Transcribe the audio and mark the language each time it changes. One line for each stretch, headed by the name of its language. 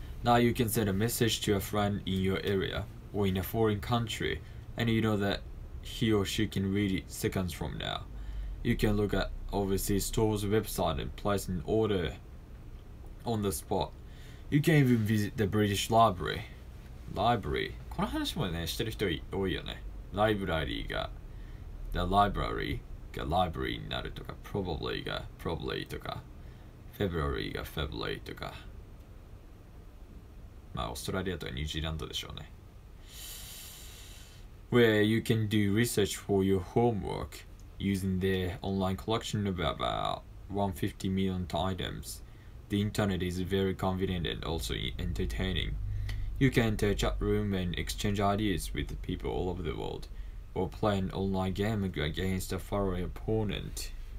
English: Now you can send a message to a friend in your area or in a foreign country, and you know that he or she can read it seconds from now. You can look at overseas stores' website and place an order on the spot. You can even visit the British Library.
Japanese: この話もね、してる人多いよね。ライブラリーが The Library が Library になるとか、Probably が Probably とか、February が February とか。まあ、オーストラリアとかニュージーランドでしょうね。
English: Where you can do research for your homework using their online collection of about 150 million items. The internet is very convenient and also entertaining. You can enter a chat room and exchange ideas with people all over the world, or play an online game against a faraway opponent.